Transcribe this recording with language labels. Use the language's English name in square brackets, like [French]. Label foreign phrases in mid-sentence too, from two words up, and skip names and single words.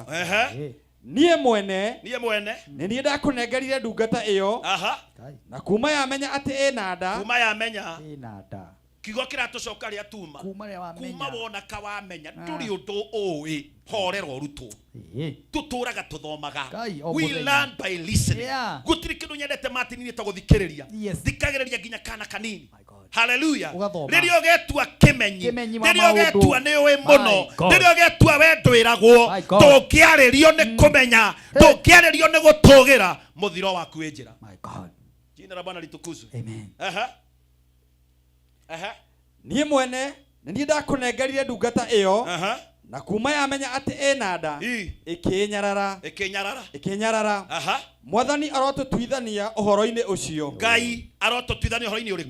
[Kikuyu] Niĩ mwene nĩ niĩ ndakũnengerire ndungata ĩyo. Na kuma yamenya atĩ ĩna nda. Kuma yamenya ĩna nda. Kiugo kĩratũcoka rĩa tuma. Kuma wona kawamenya ndũrĩ ũndũ ũĩ horera ũrutwo. Tutũraga tuthomaga. [English] We learn by listening. [Kikuyu] Gũtirĩ kĩndũ nyendete matini ta gũthikĩrĩria. Thikagĩrĩria nginya kana kanini. Hallelujah. Rĩrĩa ũgetua kĩmenyi. Rĩrĩa ũgetua nĩ ũĩ mũno. Rĩrĩa ũgetua we ndwĩragwo. Ndũngĩarĩrio nĩ kũmenya. Ndũngĩarĩrio nĩ gũtũgĩra. Mũthiro waku wĩ njĩra. [English] My God. [Swahili] Jina la Bwana litukuzwe. [Kikuyu] Amen. Niĩ mwene nĩ niĩ ndakũnengerire ndungata ĩyo. Na kuma yamenya atĩ ĩna nda. Ĩkĩnyarara. Mwathani arotũtuithania ũhoro-inĩ ũcio. Ngai arotũtuithania ũhoro-inĩ ũrĩkũ?